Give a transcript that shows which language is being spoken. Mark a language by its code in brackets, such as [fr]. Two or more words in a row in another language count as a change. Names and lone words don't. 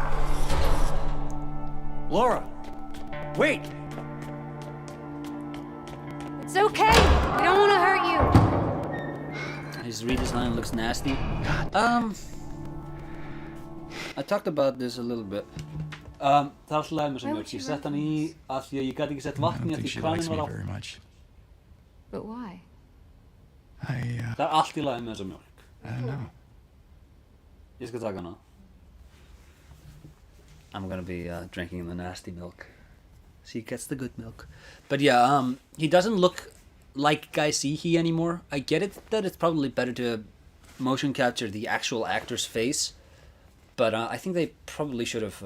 [en] Laura! Wait! It's okay. We don't want to hurt you. His redesign looks nasty. I talked about this a little bit. [is] Það er alltaf læg með sem mjölk. Ég sett hann í að því að ég gæti ekki sett [en] I [is] vatn í [en] don't [is] að [en] think [is] því [en] she [is] kranin [en] likes me [is] var á. [en] very much. But why? I [is] Það er allt í lagi með þessa mjölk. [en] don't know. [is] Ég skal taka hana. [en] I'm gonna be drinking the nasty milk. She gets the good milk. But yeah, he doesn't look like Guy Seehee anymore. I get it that it's probably better to motion capture the actual actor's face, but I think they probably should have.